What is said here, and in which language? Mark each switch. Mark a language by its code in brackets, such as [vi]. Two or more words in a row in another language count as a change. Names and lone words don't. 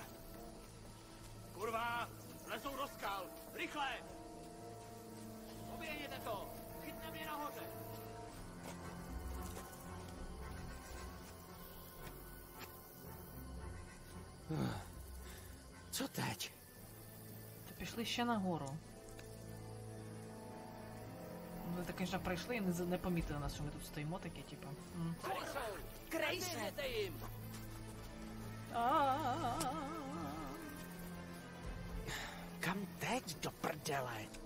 [cs] Kurva, lezou do skal. Rychle! Oběhněte to. Chytne mě nahoře. Co teď? [uk] Та пішли ще нагору. Ми так, звісно, пройшли і не помітили нас, що ми тут стоїмо такі, типу. [cs] Kryj se. Kam teď do prdele?